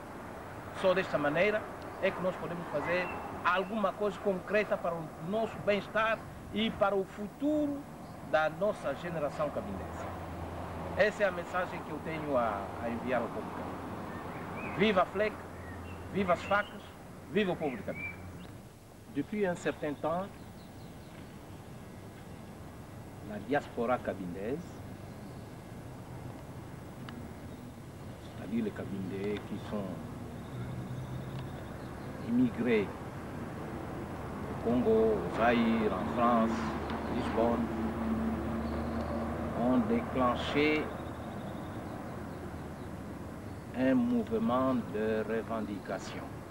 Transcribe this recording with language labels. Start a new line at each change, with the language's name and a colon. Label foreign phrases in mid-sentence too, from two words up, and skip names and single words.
Portuguese: Só desta maneira é que nós podemos fazer alguma coisa concreta para o nosso bem-estar e para o futuro da nossa geração cabindense. Essa é a mensagem que eu tenho a enviar ao povo de Cabinda. Viva a FLEC, viva as facas, viva o povo de Cabinda.
French: Depuis un certain temps, la diaspora cabindaise, c'est-à-dire les Cabindais qui sont immigrés au Congo, au Zaïre, en France, à Lisbonne, ont déclenché un mouvement de revendication.